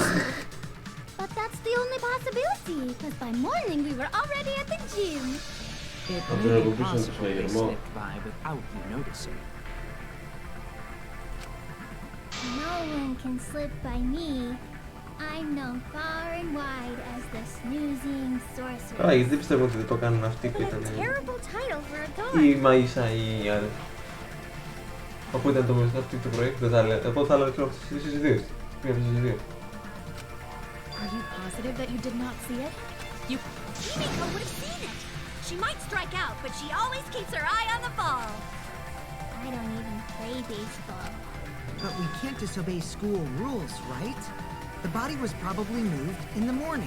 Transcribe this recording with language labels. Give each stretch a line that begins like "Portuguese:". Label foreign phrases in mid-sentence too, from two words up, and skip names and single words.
English: But that's the only possibility, because by morning we were already at the gym. It I'll may do be a possible they business slipped by without you noticing. No No one can slip by me. I'm known far and wide as the snoozing sorcerer.
Greek: Καλά, γιατί δεν πιστεύω ότι δεν το κάνουν αυτοί που
English: What
Greek: ήταν
English: a terrible title for a god.
Greek: η Μαΐσα ή η άλλη. Όπου ήταν το αυτή το πρωί, δεν θα έλεγα. Εγώ θα έλεγα ξέρω στις δύο. Μία από τις δύο.
English: Are you positive that you did not see it? Himiko would have seen it. She might strike out, but she always keeps her eye on the ball. I don't even play baseball. But we can't disobey school rules, right? The body was probably moved in the morning.